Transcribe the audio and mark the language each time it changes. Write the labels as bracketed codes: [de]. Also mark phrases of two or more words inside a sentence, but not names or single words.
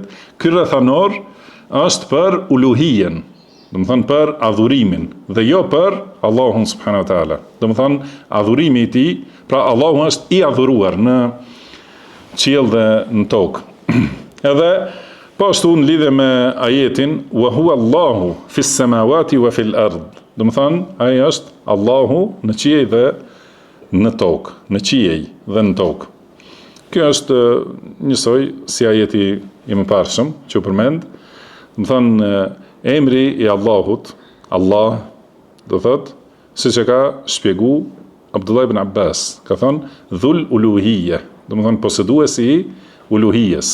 [sq] Ky rrethanor është për uluhijen, do të thonë për adhurimin dhe jo për Allahun [ar] سبحانه وتعالى. [sq] Do të thonë adhurimi i tij, pra Allahu është i adhuruar në qiell dhe në tokë. Edhe po ashtu në lidhje me ajetin [ar] وهو الله في السماوات وفي الأرض. [sq] Do të thonë ai është Allahu në qiell dhe në tokë, në qiell dhe në tokë. Kjo është njësoj si ajeti i mëparshëm që u përmend. Do të thonë emri i Allahut Allah, do thot, siç e ka shpjegu Abdullah ibn Abbas, ka thonë [ar] ذو الألوهية, [sq] do të thonë poseduesi i uluhijes.